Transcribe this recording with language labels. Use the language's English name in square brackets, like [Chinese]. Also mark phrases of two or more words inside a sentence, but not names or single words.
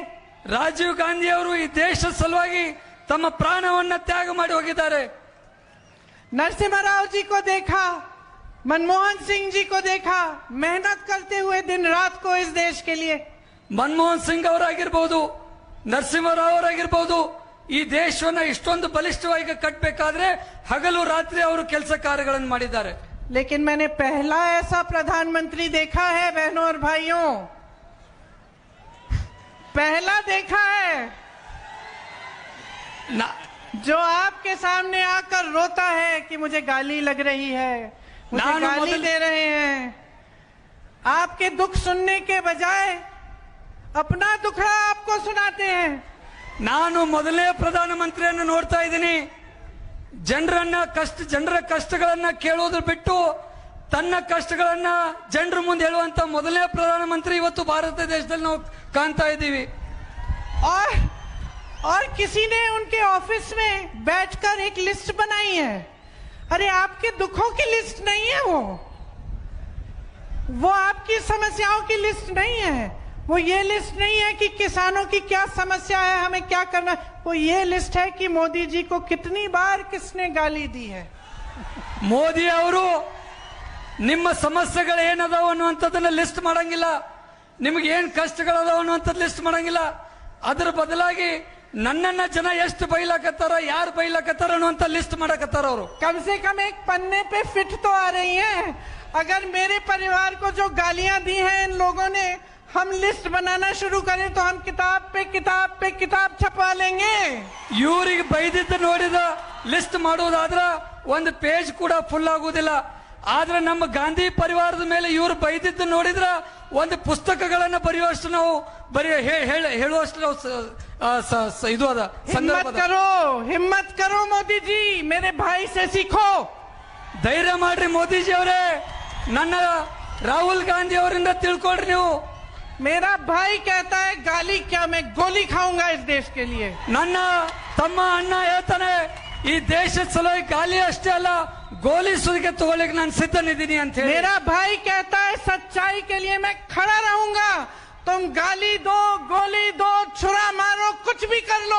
[Kannada] ರಾಜೀವ್ ಗಾಂಧಿ ಅವರು ಈ ದೇಶದ ಸಲುವಾಗಿ ತಮ್ಮ ಪ್ರಾಣವನ್ನ ತ್ಯಾಗ ಮಾಡಿ ಹೋಗಿದ್ದಾರೆ. [Hindi] नरसिम्हा राव जी को देखा, मनमोहन सिंह जी को देखा, मेहनत करते हुए दिन रात को इस देश के लिए. [Kannada] ಮನಮೋಹನ್ ಸಿಂಗ್ ಅವರಾಗಿರ್ಬೋದು, ನರಸಿಂಹರಾವ್ ಅವರಾಗಿರ್ಬೋದು, ಈ ದೇಶವನ್ನ ಇಷ್ಟೊಂದು ಬಲಿಷ್ಠವಾಗಿ ಕಟ್ಟಬೇಕಾದ್ರೆ ಹಗಲು ರಾತ್ರಿ ಅವರು ಕೆಲಸ ಕಾರ್ಯಗಳನ್ನು ಮಾಡಿದ್ದಾರೆ. [Hindi] लेकिन मैंने पहला ऐसा प्रधानमंत्री देखा है बहनों और भाइयों, पहला देखा है जो आपके सामने आकर रोता है कि मुझे गाली लग रही है, मुझे गाली दे रहे हैं. आपके दुख सुनने के बजाय अपना दुखड़ा आपको सुनाते हैं. [Kannada] ನಾನು ಮೊದಲನೇ ಪ್ರಧಾನಮಂತ್ರಿಯನ್ನು ನೋಡ್ತಾ ಇದ್ದೀನಿ. ಜನರ ಕಷ್ಟಗಳನ್ನ ಕೇಳೋದ್ರ ಬಿಟ್ಟು ತನ್ನ ಕಷ್ಟಗಳನ್ನ ಜನರ ಮುಂದೆ ಹೇಳುವಂತ ಮೊದಲನೇ ಪ್ರಧಾನಮಂತ್ರಿ ಇವತ್ತು ಭಾರತ ದೇಶದಲ್ಲಿ ನಾವು ಕಾಣ್ತಾ ಇದ್ದೀವಿ. [Hindi] और किसी ने उनके ऑफिस में बैठकर एक लिस्ट बनाई है. अरे आपके दुखों की लिस्ट नहीं है, वो आपकी समस्याओं की लिस्ट नहीं है. वो ये लिस्ट नहीं है कि किसानों की क्या समस्या है, हमें क्या करना है. वो ये लिस्ट है कि मोदी जी को कितनी बार किसने गाली दी है. [Kannada] ಮೋದಿ ಅವರು ನಿಮ್ಮ ಸಮಸ್ಯೆಗಳು ಏನದಾವ ಅನ್ನುವಂಥದ್ದನ್ನ ಲಿಸ್ಟ್ ಮಾಡಂಗಿಲ್ಲ, ನಿಮ್ಗೆ ಏನ್ ಕಷ್ಟಗಳದಾವ ಅನ್ನುವಂಥದ್ದು ಲಿಸ್ಟ್ ಮಾಡಂಗಿಲ್ಲ. ಅದರ ಬದಲಾಗಿ ನನ್ನನ್ನ ಜನ ಎಷ್ಟು ಬೈಲಾಕತ್ತಾರ, ಯಾರು ಬೈಲಾಕತ್ತಾರ ಅನ್ನುವಂಥ ಲಿಸ್ಟ್ ಮಾಡಕತ್ತಾರ ಅವರು. [Hindi] कम से कम एक पन्ने पे फिट तो आ रही है. अगर मेरे परिवार को जो गालियां दी हैं इन लोगों ने, हम लिस्ट बनाना शुरू करें तो हम किताब पे किताब छपवा लेंगे। [Kannada] ಇವರಿಗೆ ಬೈದಿದ್ದ ನೋಡಿದ ಲಿಸ್ಟ್ ಮಾಡೋದಾದ್ರ ಒಂದು ಪೇಜ್ ಕೂಡ ಫುಲ್ ಆಗುವುದಿಲ್ಲ. ಆದ್ರೆ ನಮ್ಮ ಗಾಂಧಿ ಪರಿವಾರದ ಮೇಲೆ ಇವರು ಬೈದಿದ್ದು ನೋಡಿದ್ರ ಒಂದು ಪುಸ್ತಕಗಳನ್ನ ಬರೆಯುವಷ್ಟು ನಾವು ಹೇಳುವಷ್ಟು ನಾವು ಇದು ಅದ ಸಂದರ್ಭ. [Hindi] हिम्मत करो मोदी जी, मेरे भाई से सीखो. [Kannada] ಧೈರ್ಯ ಮಾಡ್ರಿ ಮೋದಿಜಿ ಅವರೇ, ನನ್ನ ರಾಹುಲ್ ಗಾಂಧಿ ಅವರಿಂದ ತಿಳ್ಕೊಳ್ರಿ ನೀವು. [Hindi] मेरा भाई कहता है गाली क्या, मैं गोली खाऊंगा इस देश के लिए. [Kannada] ನನ್ನ ತಮ್ಮ ಅಣ್ಣ ಹೇಳ್ತಾನೆ ಈ ದೇಶದ ಸಲುವಾಗಿ ಗಾಲಿ ಅಷ್ಟೇ ಅಲ್ಲ ಗೋಲಿ ಸುಲಿಗೆ ತಗೊಳ್ಳಿಕ್ಕೆ ನಾನು ಸಿದ್ಧನಿದ್ದೀನಿ ಅಂತ ಹೇಳಿ. [Hindi] मेरा भाई कहता है सच्चाई के लिए मैं खड़ा रहूंगा, तुम गाली दो, गोली दो, छुरा मारो, कुछ भी कर लो.